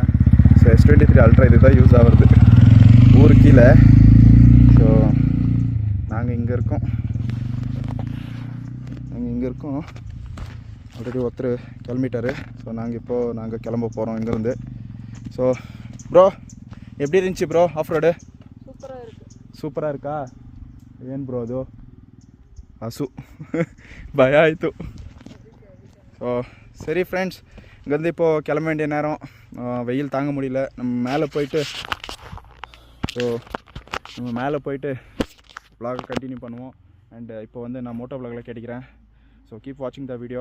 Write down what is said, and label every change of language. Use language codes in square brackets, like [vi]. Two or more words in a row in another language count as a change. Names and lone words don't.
[ta] ஸோ S23 அல்ட்ரா இது தான் யூஸ் ஆகுறது ஊர் கீழே. ஸோ நாங்கள் இங்கே இருக்கோம். ஆல்ரெடி ஒருத்தர் கிளம்பிட்டார். ஸோ நாங்கள் கிளம்ப போகிறோம் இங்கேருந்து. ஸோ ப்ரோ எப்படி இருந்துச்சு ப்ரோ [en] off road? [kn] ಸೂಪರಾಗಿ இருக்கா? ಏನು ಬ್ರೋ ಅದು? ಹಸು ಭಯ ಆಯಿತು. [ta] ஸோ சரி ஃப்ரெண்ட்ஸ், இங்கேருந்து இப்போது கிளம்ப வேண்டிய நேரம். வெயில் தாங்க முடியல. நம்ம மேலே போயிட்டு [en] vlog continue [ta] பண்ணுவோம். அண்ட் இப்போ வந்து நான் மோட்டோ vlogல கேட்டுக்கிறேன். ஸோ [en] keep watching the video.